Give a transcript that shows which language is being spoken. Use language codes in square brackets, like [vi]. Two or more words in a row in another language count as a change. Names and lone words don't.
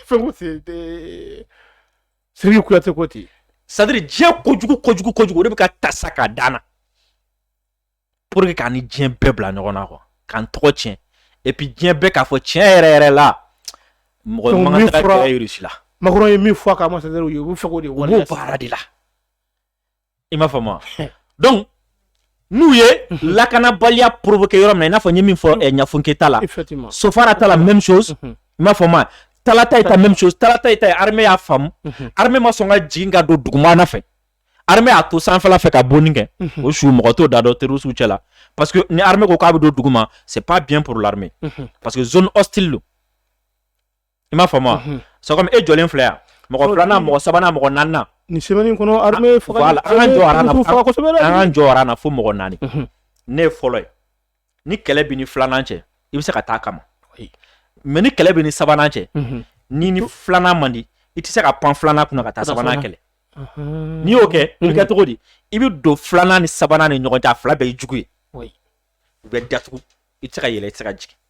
[bm] Siriki Kuyate ko ten. [fr] C'est à dire [bm] diɲɛ kojugu o de bɛ ka ta sa k'a dan na [fr] pour que [bm] k'an ni diɲɛ bɛɛ bila ɲɔgɔn na quoi k'an tɔgɔ tiɲɛ [fr] et puis [bm] diɲɛ bɛɛ k'a fɔ tiɲɛ yɛrɛ la mɔgɔ man kan tɛ ka kɛlɛ Russie la. Macron ye min fɔ a ka ambassadeur ye u bɛ fɛ k'o de waleya. U b'o baara de la i m'a faamu donc n'u ye lakanabaliya provoqué yɔrɔ min na i n'a fɔ n ye min fɔ Ɲafun Keyita la Sofara ta [fr] la même chose [bm] i m'a faamu Talla ta ita [fr] même chose [bm] Talla ta ita armée y'a faamu armée ma sɔn ka jigin ka don dugumana fɛ armée y'a to sanfɛla fɛ ka bonni kɛ o su mɔgɔ t'o da dɔn terroriste cɛ la [fr] parce que [bm] ni armée ko k'a bɛ don duguma [fr] c'est pas bien pour l'armée parce que zone hostile [bm] don i m'a faamu [fr] c'est comme [bm] e jɔlen filɛ yan mɔgɔ filanan mɔgɔ sabanan mɔgɔ naaninan ni semaine kɔnɔ armée faga an ka jɔ aran na fo mɔgɔ naani ne ye fɔlɔ ye ni kɛlɛ bɛ ni filanan cɛ i bɛ se ka taa kama mais ni kɛlɛ bɛ ni sabanan cɛ ni filanan man di i tɛ se ka pan filanan kunna ka taa sabanan kɛlɛ n'i y'o kɛ i bɛ kɛ cogo di i bɛ don filanan ni sabanan ni ɲɔgɔn cɛ a fila bɛɛ ye jugu ye u bɛ datugu i tɛ se ka yɛlɛ i tɛ se ka jigin